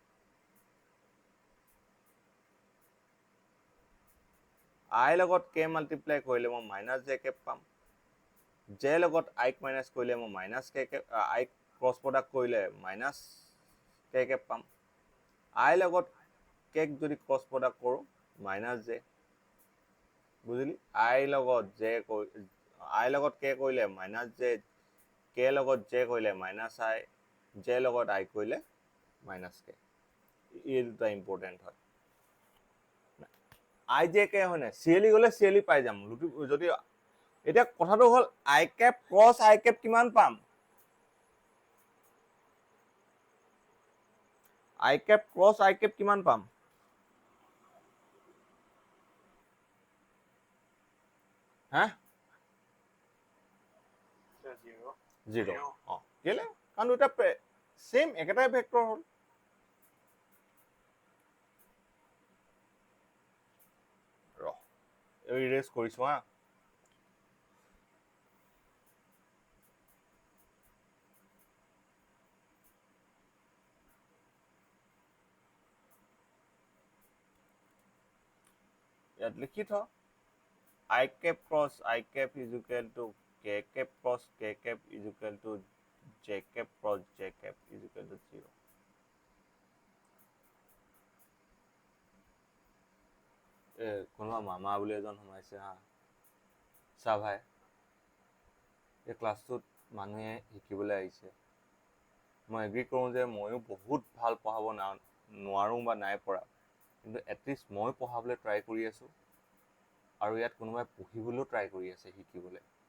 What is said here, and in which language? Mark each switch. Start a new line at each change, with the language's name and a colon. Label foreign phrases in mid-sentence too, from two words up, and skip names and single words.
Assamese: আই লগত কে মাল্টিপ্লাই কৰিলে মই মাইনাছ জে কেপ পাম জে লগত আইক মাইনাছ কৰিলে মই মাইনাছ কে কেপ আইক
English: cross product
Assamese: কৰিলে মাইনাছ কে কেপ পাম আই লগত কেক যদি
English: cross product
Assamese: কৰোঁ মাইনাছ জে বুজিলি আই লগত কে কৰিলে মাইনাছ জে k লগত j কৰিলে -i, j লগত i কৰিলে -k। এই দুটা ইম্পৰ্টেণ্ট হয়। i j k হয় নাই, চিএলি গ'লে চিএলি পাই যাম। যদি এতিয়া কথাটো হ'ল i cap ক্ৰছ i cap কিমান পাম? i cap ক্ৰছ i cap কিমান পাম? হা? 0। কেলে? কাৰণ দুটা সেম একেটাই ভেক্টৰ হ'ল। ইৰেজ কৰিছো হা। ইয়াত লিখি থ
English: i cap cross i cap is equal to k cap cross k cap is equal to j cap cross j cap is equal to 0।
Assamese: কোনোবা মামা বুলি এজন সোমাইছে হা। চা ভাই, এই ক্লাছটোত মানুহে শিকিবলৈ আহিছে। মই এগ্ৰি কৰোঁ যে ময়ো বহুত ভাল পঢ়াব নোৱাৰোঁ বা নাই পৰা, কিন্তু এটলিষ্ট মই পঢ়াবলৈ ট্ৰাই কৰি আছোঁ, আৰু ইয়াত কোনোবাই পঢ়িবলৈও ট্ৰাই কৰি আছে শিকিবলৈ।